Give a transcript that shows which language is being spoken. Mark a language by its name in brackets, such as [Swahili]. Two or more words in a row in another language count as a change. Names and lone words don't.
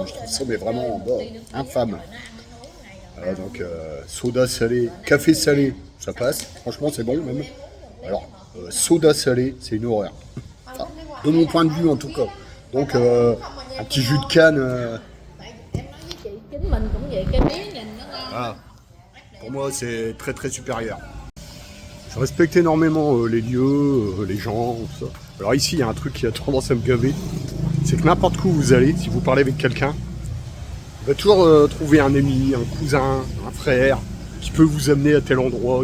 [French] Je trouve ça mais vraiment infâme. Donc, soda salé, café salé, ça passe. Franchement, c'est bon même. Alors, soda salé, c'est une horreur. Enfin, de mon point de vue en tout cas. Donc, un petit jus de canne. [Vietnamese] Chính mình cũng vậy, cái miếng nhìn nó ngon. [French] Voilà. Pour moi, c'est très très supérieur. Je respecte énormément les lieux, les gens, tout ça. Alors ici, il y a un truc qui a tendance à me gaver. C'est que n'importe où vous allez, si vous parlez avec quelqu'un, vous va toujours trouver un ami, un cousin, un frère, qui peut vous amener à tel endroit.